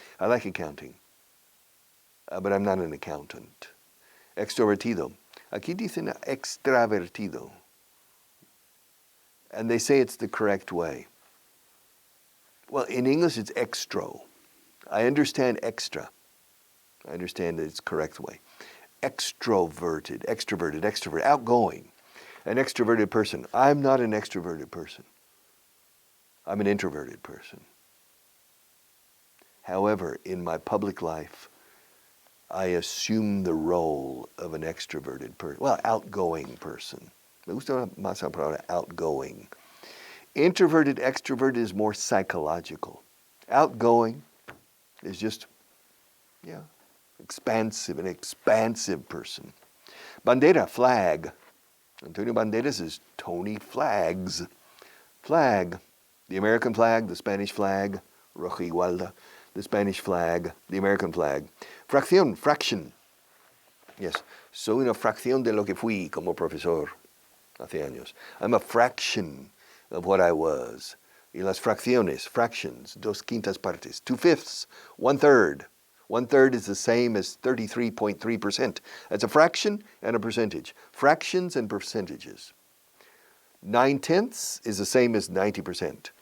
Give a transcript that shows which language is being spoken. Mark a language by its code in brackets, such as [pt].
[en] I like accounting, but I'm not an accountant. [es] Extrovertido. Aquí dicen extravertido. [en] And they say it's the correct way. Well, in English it's extro. I understand extra. I understand that it's the correct way. Extroverted, outgoing. An extroverted person. I'm not an extroverted person. I'm an introverted person. However, in my public life, I assume the role of an extroverted person. Well, outgoing person. [es] Me gusta más la palabra outgoing. [en] Introverted, extroverted is more psychological. Outgoing is just, yeah, expansive, an expansive person. Bandera, flag. Antonio Banderas is Tony Flags. Flag. The American flag, the Spanish flag, roja igualda, the Spanish flag, the American flag. Fracción, fraction. [es] Yes, soy una fracción de lo que fui como profesor hace años. [en] I'm a fraction of what I was. [es] Y las fracciones, [en] fractions, [es] dos quintas partes, [en] 2/5, 1/3. 1/3 is the same as 33.3%. That's a fraction and a percentage. Fractions and percentages. 9/10 is the same as 90%.